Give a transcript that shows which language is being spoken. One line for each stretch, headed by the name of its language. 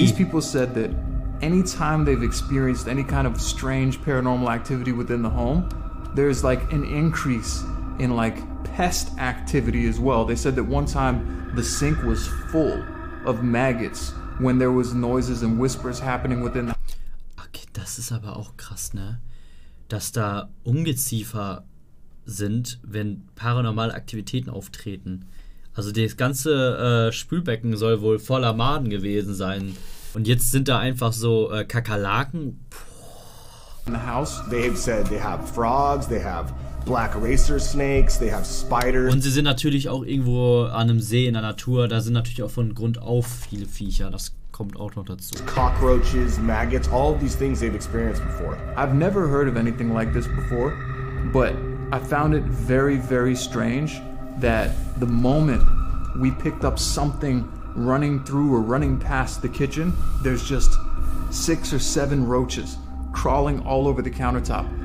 English: These people said that anytime they've experienced any kind of strange paranormal activity within the home, there's like an increase in like pest activity as well. They said that one time the sink was full of maggots when there was noises and whispers happening within the
German: okay, das ist aber auch krass, ne? Dass da Ungeziefer sind, wenn paranormale Aktivitäten auftreten. Also das ganze Spülbecken soll wohl voller Maden gewesen sein. Und jetzt sind da einfach so Kakerlaken.
English: house. They have said they have frogs, they have black racer snakes, they have spiders.
German: Und sie sind natürlich auch irgendwo an einem See in der Natur. Da sind natürlich auch von Grund auf viele Viecher. Das kommt auch noch dazu.
English: Cockroaches, maggots, all of these things they've experienced before. I've never heard of anything like this before, but I found it very, very strange that the moment we picked up something running through or running past the kitchen, there's just 6 or 7 roaches crawling all over the countertop.